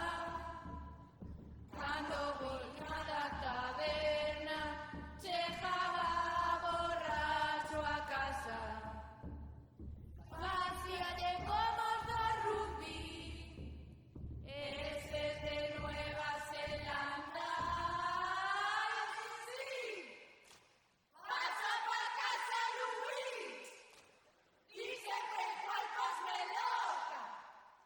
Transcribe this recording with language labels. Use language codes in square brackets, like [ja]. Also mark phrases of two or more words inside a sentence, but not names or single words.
[gl] Cando volca da taberna, chegaba borracho a casa. Facíalle como os do rugby, eses de Nueva Zelanda. [es] Sí, pasa pa casa Luis, y se te fue al cosmeloca.